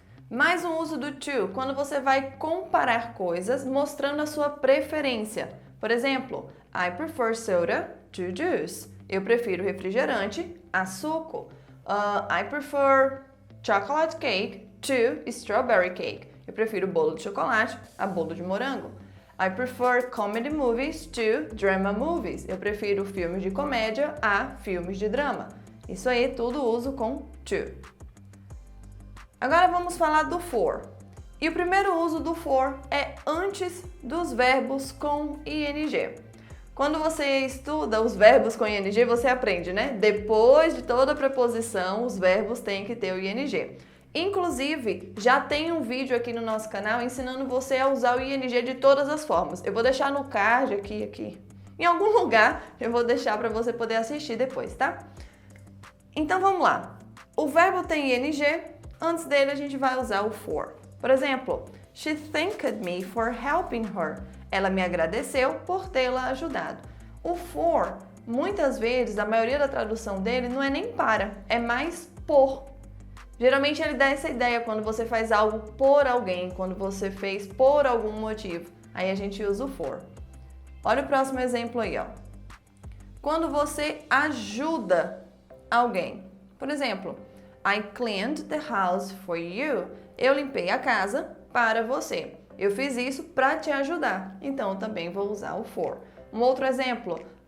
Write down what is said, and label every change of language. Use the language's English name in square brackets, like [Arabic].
[Portuguese] Mais um uso do to, quando você vai comparar coisas mostrando a sua preferência. Por exemplo, [English] I prefer soda to juice. [Portuguese] Eu prefiro refrigerante a suco. [English] I prefer chocolate cake to strawberry cake. [Portuguese] Eu prefiro bolo de chocolate a bolo de morango. [English] I prefer comedy movies to drama movies. [Portuguese] Eu prefiro filmes de comédia a filmes de drama. Isso aí tudo uso com to. Agora vamos falar do for. E o primeiro uso do for é antes dos verbos com ing. Quando você estuda os verbos com ing, você aprende, né? Depois de toda a preposição, os verbos têm que ter o ing. Inclusive, já tem um vídeo aqui no nosso canal ensinando você a usar o ing de todas as formas. Eu vou deixar no card aqui. Em algum lugar eu vou deixar para você poder assistir depois, tá? Então vamos lá. O verbo tem ing, antes dele a gente vai usar o for. Por exemplo, [English] she thanked me for helping her. [Portuguese] Ela me agradeceu por tê-la ajudado. O for, muitas vezes, a maioria da tradução dele não é nem para, é mais por. Geralmente ele dá essa ideia quando você faz algo por alguém, quando você fez por algum motivo. Aí a gente usa o for. Olha o próximo exemplo aí, ó. Quando você ajuda alguém. Por exemplo, [English] I cleaned the house for you. [Portuguese] Eu limpei a casa para você. Eu fiz isso para te ajudar. Então, eu também vou usar o for. Um outro exemplo.